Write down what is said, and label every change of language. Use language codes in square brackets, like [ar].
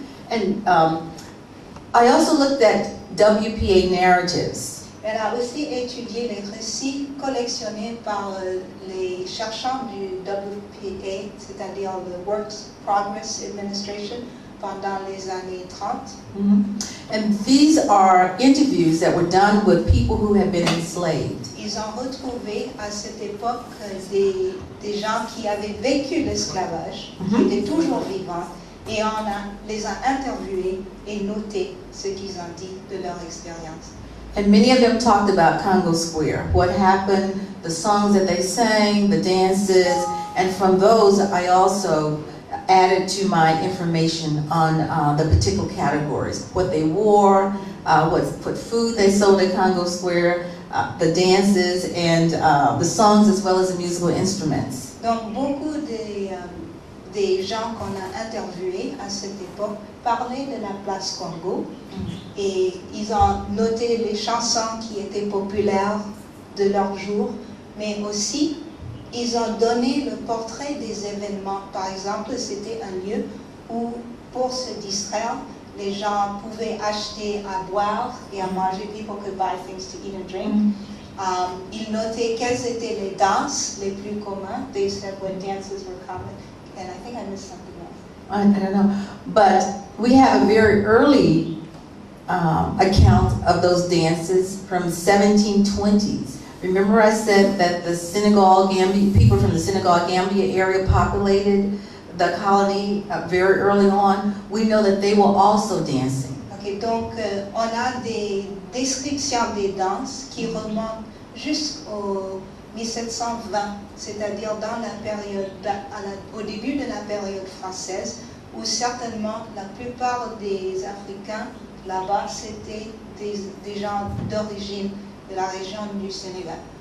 [en] And I also looked at WPA narratives. [fr] Elle a aussi étudié les récits collectionnés par les chercheurs du WPA, c'est-à-dire le Works Progress Administration, pendant les années 30. [en] And these are interviews that were done with people who had been enslaved. [fr] Ils ont retrouvé à cette époque des gens qui avaient vécu l'esclavage, qui étaient toujours vivants, et les a interviewés et noté ce qu'ils ont dit de leur expérience. [en] And many of them talked about Congo Square, what happened, the songs that they sang, the dances, and from those I also added to my information on the particular categories, what they wore, what food they sold at Congo Square, the dances, and the songs as well as the musical instruments. [fr] Donc beaucoup des gens qu'on a interviewés à cette époque parlaient de la place Congo et ils ont noté les chansons qui étaient populaires de leur jour, mais aussi ils ont donné le portrait des événements. Par exemple, c'était un lieu où, pour se distraire, les gens pouvaient acheter à boire et à manger. [en] People could buy things to eat and drink. [fr] Ils notaient quelles étaient les danses les plus communes. [en] They said what dances were common. And I think I missed something else. I don't know. But we have a very early account of those dances from 1720s. Remember I said that the Senegal Gambia, people from the Senegal Gambia area populated the colony very early on. We know that they were also dancing. [fr] Okay, donc on a des descriptions des danses qui remontent jusqu'au 1720, c'est-à-dire dans la période, au début de la période française, où certainement la plupart des Africains là-bas c'était des gens d'origine de la région du Sénégal.